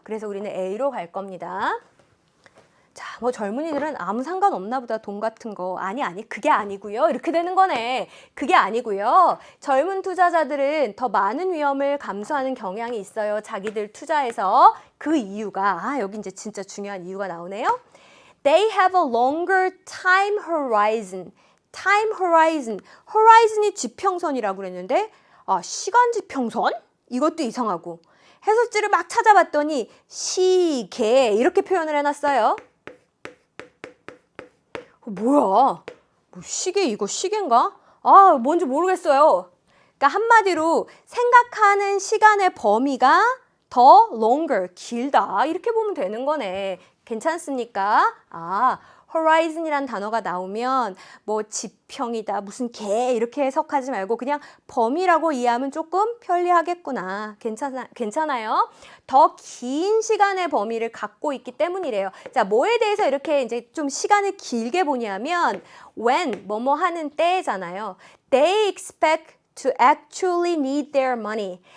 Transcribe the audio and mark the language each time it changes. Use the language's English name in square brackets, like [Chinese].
[Korean] 그래서 우리는 A로 갈 겁니다. 자, 뭐 젊은이들은 아무 상관없나 보다, 돈 같은 거. 아니, 그게 아니고요. 이렇게 되는 거네. 그게 아니고요. 젊은 투자자들은 더 많은 위험을 감수하는 경향이 있어요. 자기들 투자에서. 그 이유가, 여기 이제 진짜 중요한 이유가 나오네요. [English] They have a longer time horizon. time horizon. [Korean] horizon이 지평선이라고 그랬는데, 시간 지평선? 이것도 이상하고. 해석지를 막 찾아봤더니 시계 이렇게 표현을 해놨어요. 뭐야? 뭐 시계, 이거 시계인가? 뭔지 모르겠어요. 그러니까 한마디로 생각하는 시간의 범위가 더 longer, 길다. 이렇게 보면 되는 거네. 괜찮습니까? horizon이란 단어가 나오면 뭐 지평이다, 무슨 개 이렇게 해석하지 말고 그냥 범위라고 이해하면 조금 편리하겠구나. 괜찮아요? 더 긴 시간의 범위를 갖고 있기 때문이래요. 자, 뭐에 대해서 이렇게 이제 좀 시간을 길게 보냐면 when, 뭐뭐 하는 때잖아요. [English] They expect to actually need their money.